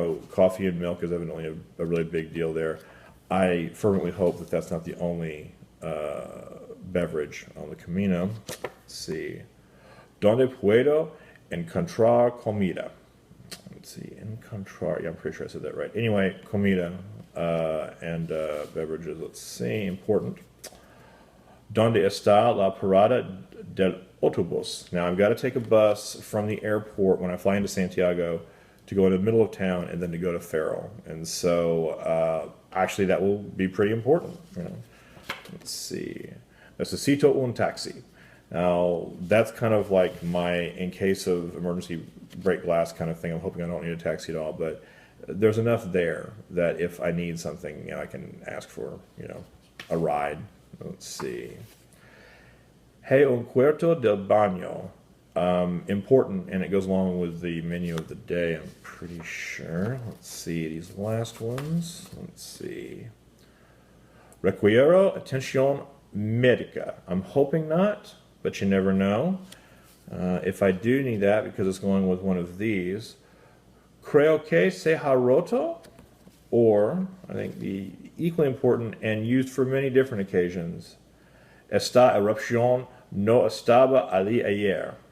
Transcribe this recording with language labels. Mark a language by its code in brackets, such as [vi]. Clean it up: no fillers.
[en] Coffee and milk is evidently a really big deal there. I fervently hope that that's not the only beverage on the Camino. Let's see. [es] ¿Dónde puedo encontrar comida? [en] Let's see. Encontrar. Yeah, I'm pretty sure I said that right. Anyway, comida and beverages. Let's see. Important. [es] ¿Dónde está la parada del autobús? [en] Now, I've got to take a bus from the airport when I fly into Santiago to go into the middle of town and then to go to Ferrol. And so, actually, that will be pretty important. Let's see. [es] Necesito un taxi. [en] Now, that's kind of like my, in case of emergency break glass kind of thing. I'm hoping I don't need a taxi at all, but there's enough there that if I need something, I can ask for, a ride. Let's see. Hey, [es] un cuarto del baño. [en] Important, and it goes along with the menu of the day, I'm pretty sure. Let's see, these last ones. Let's see. [es] Requiero atención médica. [en] I'm hoping not, but you never know. If I do need that, because it's going with one of these, [es] creo que se ha roto, [en] or, I think the equally important and used for many different occasions, [es] esta erupción no estaba allí ayer.